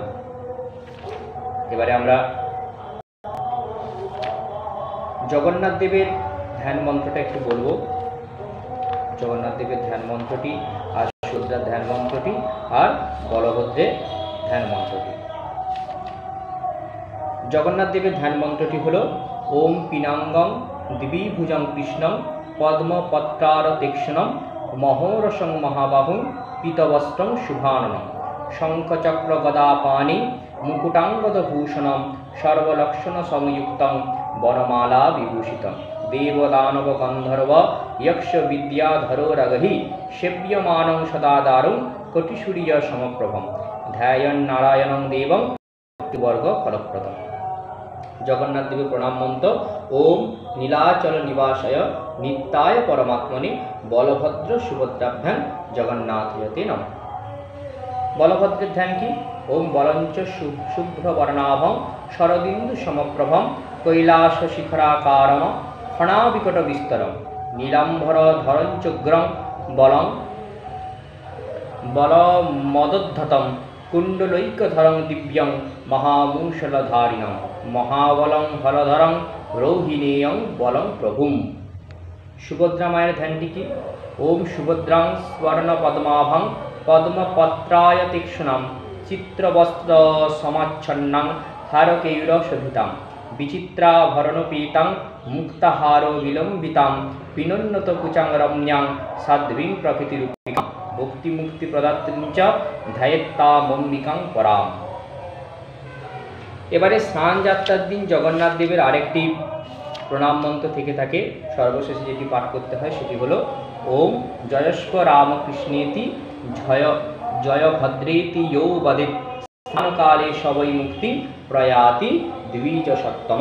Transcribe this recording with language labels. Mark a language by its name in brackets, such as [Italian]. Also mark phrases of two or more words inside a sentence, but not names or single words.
[Bangla] এবারে আমরা জগন্নাথ দেবের ধ্যান মন্ত্রটা একটু বলবো। জগন্নাথ দেবের ধ্যান মন্ত্রটি আর সুভদ্রার ধ্যান মন্ত্রটি আর বলভদ্রের ধ্যান মন্ত্রটি। জগন্নাথ দেবের ধ্যান মন্ত্রটি হলো [Sanskrit] ওম পিনাঙ্গং দ্বিভুজং কৃষ্ণং পদ্মপত্রার তীক্ষ্ণং মহোরসং মহাবাহুং পীতবস্ত্রং শুভাননম শঙ্খচক্র গদাপাণি মুকুটাঙ্গদভূষণম সর্বলক্ষণ সংযুক্তং বনমালা বিভূষিতম দেবদানব গন্ধর্ব যক্ষ বিদ্যাধরো রগহি সেব্যমানং সদাদারং কোটিসূর্য সমপ্রভম ধ্যায়ন নারায়ণং দেবং ভক্তিবর্গ ফলপ্রদম। [Bangla] জগন্নাথ দেবের প্রণাম মন্ত্র [Sanskrit] ওম নীলাচল নিবাসায় নিত্যায় পরমাত্মনে বলভদ্র সুভদ্রাভ্যাং জগন্নাথয়তে নমঃ। [Bangla] বলভদ্রের ধ্যান কি? [Sanskrit] ওম বলঞ্চ শুভ্রবর্ণাভং শরদিন্দু সমপ্রভম কৈলাস শিখরাকারম ফণাবিকট বিস্তরম নীলাম্বর ধরঞ্চগ্রং বলং বলমদোদ্ধতম কুণ্ডলৈকধরং দিব্যং মহামূষলধারিণং মহাবলং হলধরং রৌহিণেয়ং বলং প্রভুম। [Bangla] সুভদ্রা মায়ের ধ্যানটি কি? [Sanskrit] ওম সুভদ্রাং স্বর্ণ পদ্মাভং পদ্মপত্রায় তীক্ষ্ণং চিত্রবস্ত্র সমাচ্ছন্নাং হারকেয়ুর শোভিতাং বিচিত্রাভরণপীতাং মুক্তাহার বিলম্বিতাং পিনোন্নত কুচাং রম্যাং সাধ্বীং প্রকৃতিরূপিকাং ভক্তিমুক্তি প্রদাত্রীং চ ধ্যায়েত্তামম্বিকাং পরাম। [Bangla] এবারে স্নান যাত্রার দিন জগন্নাথ দেবের আরেকটি প্রণাম মন্ত্র থেকে থাকে, সর্বশেষে যেটি পাঠ করতে হয় সেটি হলো [Sanskrit] ওম জয়স্ব রামকৃষ্ণেতি জয় জয় ভদ্রেতি ইয়ো বদেৎ স্নানকালে সবই মুক্তি প্রয়াতি দ্বিজ সপ্তম।